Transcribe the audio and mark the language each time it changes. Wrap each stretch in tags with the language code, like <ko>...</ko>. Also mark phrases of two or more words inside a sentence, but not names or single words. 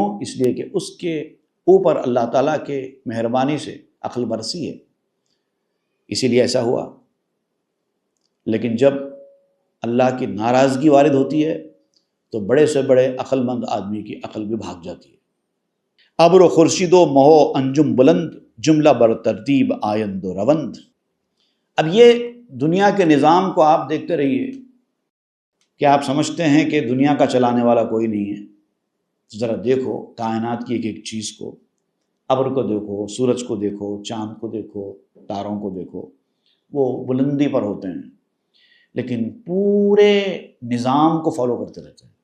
<ur>اس لیے کہ اس کے اوپر اللہ تعالیٰ کے مہربانی سے عقل برسی ہے، اسی لیے ایسا ہوا۔ لیکن جب اللہ کی ناراضگی وارد ہوتی ہے تو بڑے سے بڑے عقل مند آدمی کی عقل بھی بھاگ جاتی ہے۔</ur> <fa>ابر و خورشید و مہو انجم بلند، جملہ بر ترتیب آیند و روند۔</fa> <ur>اب یہ دنیا کے نظام کو آپ دیکھتے رہیے کہ آپ سمجھتے ہیں کہ دنیا کا چلانے والا کوئی نہیں ہے، ذرا دیکھو کائنات کی ایک ایک چیز کو، ابر کو دیکھو، سورج کو دیکھو، چاند کو دیکھو، تاروں کو دیکھو، وہ بلندی پر ہوتے ہیں لیکن پورے نظام کو فالو کرتے رہتے ہیں۔</ur>